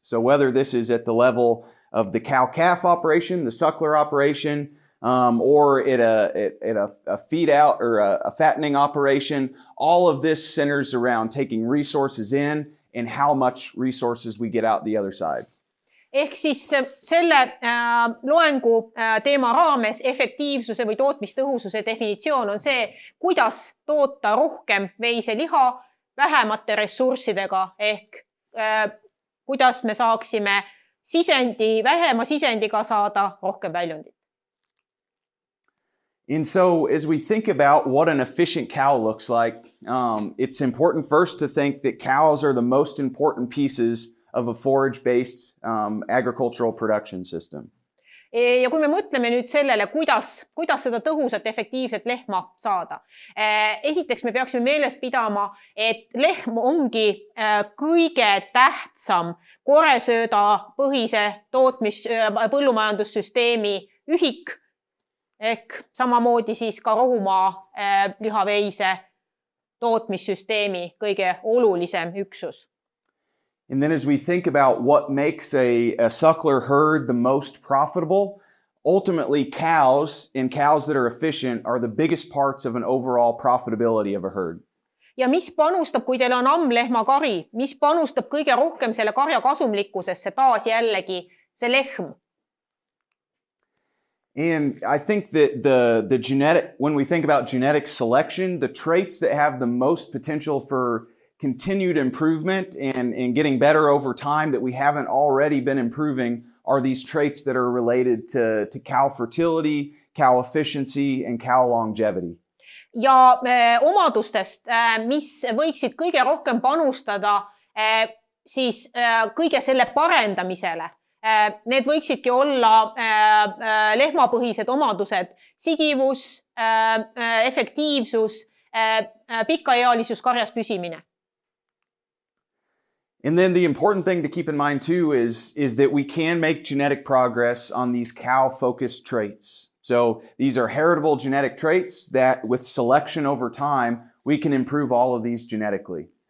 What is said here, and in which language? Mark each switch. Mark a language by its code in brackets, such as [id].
[en] So whether this is at the level of the cow-calf operation, the suckler operation, or at a feed out or a fattening operation, all of this centers around taking resources in and how much resources we get out the other side. [et] Ehk siis selle loengu teema raames efektiivsuse või tootmistõhususe definitsioon on see, kuidas toota rohkem veiseliha vähemate ressurssidega ehk kuidas me saaksime vähema sisendiga saada rohkem väljundit. [en] And so as we think about what an efficient cow looks like, it's important first to think that cows are the most important pieces of a forage-based agricultural production system. [et] Ja kui me mõtleme nüüd sellele, kuidas seda tõhusat, efektiivset lehma saada. Esiteks me peaksime meeles pidama, et lehm ongi kõige tähtsam koresööda põhise põllumajandussüsteemi ühik ehk samamoodi siis ka rohumaa lihaveise tootmissüsteemi kõige olulisem üksus. [en] And then as we think about what makes a suckler herd the most profitable, ultimately cows and cows that are efficient are the biggest parts of an overall profitability of a herd. [et] Ja mis panustab, kui teil on ammlehma kari, mis panustab kõige rohkem selle karja kasumlikkusesse, taas jällegi see lehm? [en] And I think that the genetic, when we think about genetic selection, the traits that have the most potential for continued improvement and getting better over time that we haven't already been improving are these traits that are related to cow fertility, cow efficiency, and cow longevity. [et] Ja omadustest, mis võiksid kõige rohkem panustada siis kõige selle parendamisele. Need võiksidki olla lehmapõhised omadused, sigivus, efektiivsus, pikaealisus, karjas püsimine. [en] And then the important thing to keep in mind too is that we can make genetic progress on these cow-focused traits. So these are heritable genetic traits that with selection over time, we can improve all of these genetically.